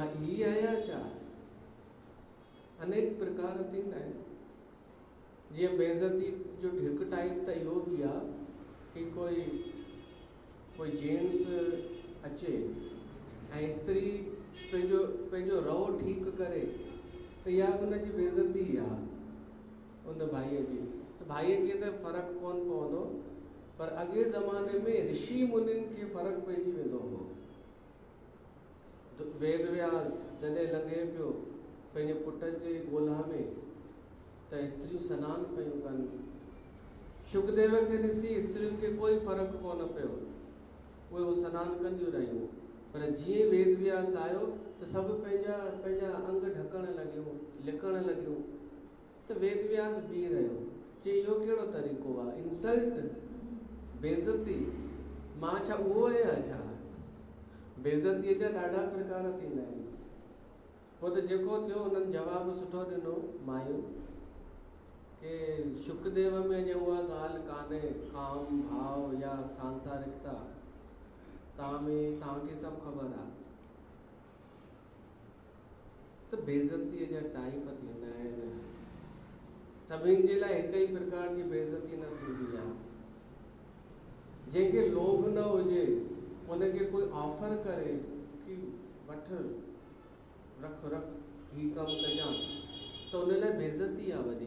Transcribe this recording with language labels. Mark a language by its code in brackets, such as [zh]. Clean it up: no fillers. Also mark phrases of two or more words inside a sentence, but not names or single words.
[sd] ही आहियां छा अनेक प्रकार थींदा आहिनि जीअं बेइज़ती जो हिकु टाइप त इहो बि आहे कि कोई जेंट्स अचे ऐं स्त्री पंहिंजो रओ ठीकु करे त इहा बि हुनजी बेइज़ती आहे उन भाईअ जी त भाईअ खे त फ़र्क़ु कोन पवंदो पर अॻे ज़माने में ऋषि मुनिनि खे फ़र्क़ु पइजी वेंदो हो वेद व्यास जॾहिं लंघे पियो पंहिंजे पुट जे ॻोल्हा में त स्त्रियूं सनानु पियूं कनि शुकदेव खे ॾिसी स्त्रियुनि खे कोई फ़र्क़ु कोन पियो उहे सनानु कंदियूं रहियूं पर जीअं वेद व्यास आयो त सभु पंहिंजा अंग ढकण लॻियूं लिकण लॻियूं त वेद व्यास बीह रहियो चई इहो कहिड़ो तरीक़ो आहे इंसल्ट बेइज़ती मां छा उहो आहियां छा बेइज़तीअ जा ॾाढा प्रकार थींदा आहिनि पोइ त जेको थियो उन्हनि जवाबु सुठो ॾिनो मायूं कि शुकदेव में अञा उहा ॻाल्हि कान्हे काम भाव या सांसारिकता तव्हांखे सभु ख़बर आहे त बेइज़तीअ जा टाइप थींदा आहिनि सभिनि जे लाइ हिक ई प्रकार जी बेइज़ती न थींदी आहे। जंहिंखे लोभ न हुजे उनखे कोई ऑफर करे कि वठ रख ही कमु कजां त उन लाइ बेइज़ती आहे वॾी।